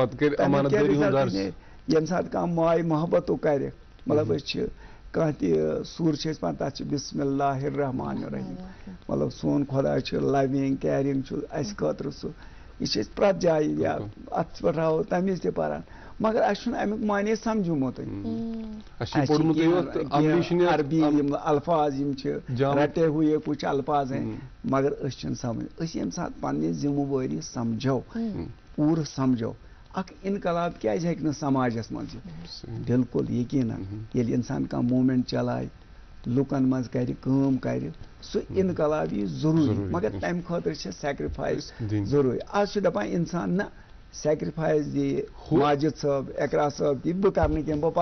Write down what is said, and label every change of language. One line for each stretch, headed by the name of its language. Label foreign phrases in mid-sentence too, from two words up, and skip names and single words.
Kashmiri: ییٚمہِ ساتہٕ کانٛہہ ماے محبتُک کرِ مطلب أسۍ چھِ کانٛہہ تہِ سوٗر چھِ أسۍ پانہٕ تتھ چھِ
Arabic: بسم اللہ الرحمن الرحیم
Kashmiri: مطلب سون خۄدا چھُ
English: loving caring
Kashmiri: چھُ اَسہِ خٲطرٕ سُہ یہ چھ پرٛٮ۪تھ جایہِ یا اتھ پٮ۪ٹھ راوو تمہِ وِزِ تہِ پران مگر اَسہِ چھُنہٕ امیُک معنے سمجھومُتٕے عربی یِم الفاظ یِم چھِ
Urdu: رٹے ہوئے کچھ الفاظ ہیں
Kashmiri: مگر أسۍ چھِنہٕ سمجھ أسۍ ییٚمہِ ساتہٕ پننہِ ذمہٕ وٲری سمجھو پوٗرٕ سمجھو اکھ انقلاب کیازِ ہیٚکہِ نہٕ سماجس منٛز یِتھ بالکل یقیٖنن ییٚلہِ انسان کانٛہہ موٗمینٹ چلایہِ لُکن منٛز کرِ کٲم کرِ سُہ انقلاب یی ضروٗری مگر تمہِ خٲطرٕ چھِ سیکرِفایس ضروٗری آز چھُ دپان انسان نہ سیکرِفایس دِیہِ ماجد صٲب اقرا صٲب دِ بہٕ کرٕ نہٕ کینٛہہ بہٕ